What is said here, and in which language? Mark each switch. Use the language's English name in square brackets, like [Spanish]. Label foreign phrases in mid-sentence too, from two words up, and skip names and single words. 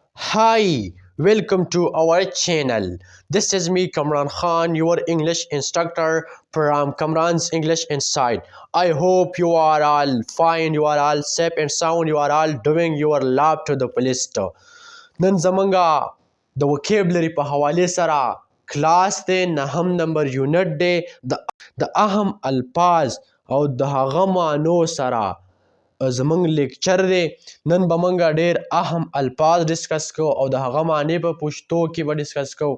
[English] Hi, welcome to our channel. This is me, Kamran Khan, your English instructor from Kamran's English Insight. I hope you are all fine, you are all safe and sound, you are all doing your lab to the fullest. [Pashto] نن زمونږه د وکیبلري په حوالې سره کلاس دی، نهم نمبر یونټ دی د اهم الفاظ او د هغه معنو سره زمونږ لیکچر دی. نن به مونږ ډېر اهم الفاظ ډسکس کوو او د هغه معنی په پښتو کې به ډسکس کوو.